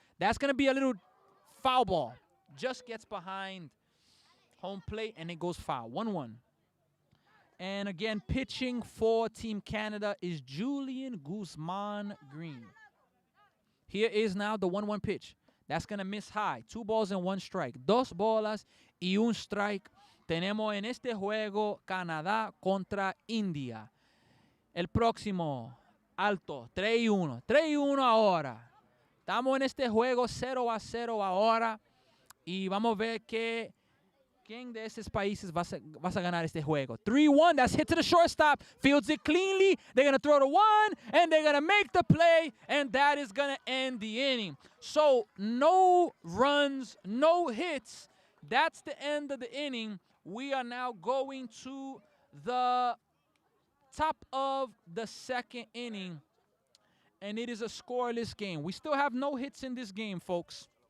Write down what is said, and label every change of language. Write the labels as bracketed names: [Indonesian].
[English] That's going to be a little foul ball. Just gets behind home plate, and it goes foul. 1-1. And again, pitching for Team Canada is Julian Guzman Green. Here is now the 1-1 pitch. That's going to miss high. 2 balls and 1 strike. [Spanish] 2 bolas y un strike. Tenemos en este juego Canadá contra India. El próximo, alto, 3-1. 3-1 ahora. Estamos en este juego 0-0 ahora. Y vamos a ver quién de esos países va a ganar este juego. [English] 3-1, that's hit to the shortstop. Fields it cleanly. They're going to throw to 1, and they're going to make the play, and that is going to end the inning. So, no runs, no hits. That's the end of the inning. We are now going to the top of the second inning, and it is a scoreless game. We still have no hits in this game, folks.